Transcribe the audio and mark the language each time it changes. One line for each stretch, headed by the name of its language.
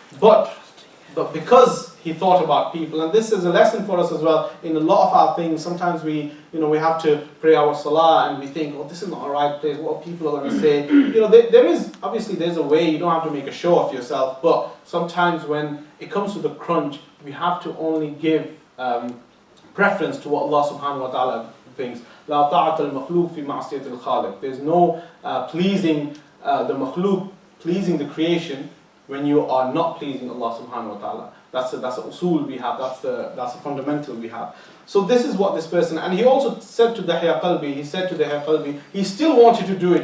English: But because he thought about people, and this is a lesson for us as well, in a lot of our things, sometimes we have to pray our salah and we think, oh, this is not a right place, what people are going to say. There's a way, you don't have to make a show of yourself, but sometimes when it comes to the crunch, we have to only give preference to what Allah subhanahu wa ta'ala thinks.
Arabic: لا طاعة المخلوق في معصية الخالق.
English: There's no pleasing the makhluk, pleasing the creation, when you are not pleasing Allah subhanahu wa ta'ala. That's a usul we have, that's a fundamental we have. So this is what this person, and he also said to Dihya Qalbi, he still wanted to do it.